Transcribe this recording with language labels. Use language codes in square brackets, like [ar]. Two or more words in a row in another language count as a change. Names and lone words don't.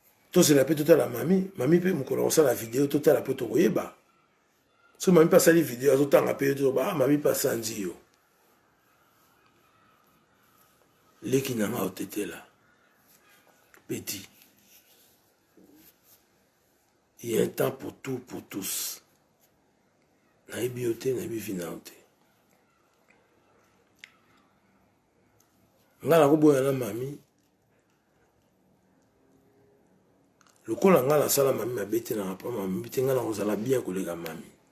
[ln] Tozela pe totala mami, mami pe mokolo akosala video, totala pe tokoyeba. So mami pe asali video, azotanga pe yo, tozoba, ah, mami pe asanzi yo. Leki na nga otetela. Petit. [fr] Il y a un temps pour tout, pour tous. [ln] Nayebi yo te, nayebi vi na yo te. Nga nakoboya na mami. Lokola nga nasala mami mabe te na papa mami te, nga nakozala bien koleka mami.